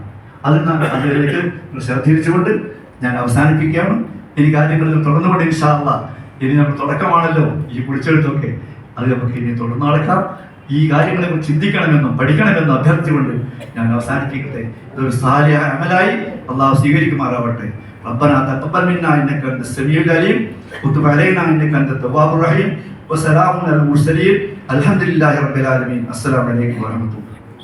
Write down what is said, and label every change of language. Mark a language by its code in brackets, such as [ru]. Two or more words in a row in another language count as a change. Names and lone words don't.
[ml] അതിലേക്ക് ശ്രദ്ധിച്ചുകൊണ്ട് ഞാൻ അവസാനിപ്പിക്കുകയാണ്. ഇനി കാര്യങ്ങളിൽ തുടർന്നുകൊണ്ട് [ar] إن شاء الله [ml] ഇനി നമ്മൾ തുടക്കമാണല്ലോ ഈ പിടിച്ചെടുത്തൊക്കെ, അത് നമുക്ക് ഇനി തുടർന്ന് നടക്കാം. ഈ കാര്യങ്ങളെ കുറിച്ച് ചിന്തിക്കണമെന്നും പഠിക്കണമെന്നും അഭ്യർത്ഥിച്ചുകൊണ്ട് ഞാൻ അവസാനിപ്പിക്കട്ടെ. ഇതൊരു [ar] صالح عمل [ml] അള്ളാഹു സ്വീകരിക്കുമാറാവട്ടെ. [ar] ربنا تقبل منا انك انت السميع العليم وتب علينا انك انت التواب الرحيم وسلام على المرسلين الحمد لله رب العالمين. السلام عليكم ورحمة الله.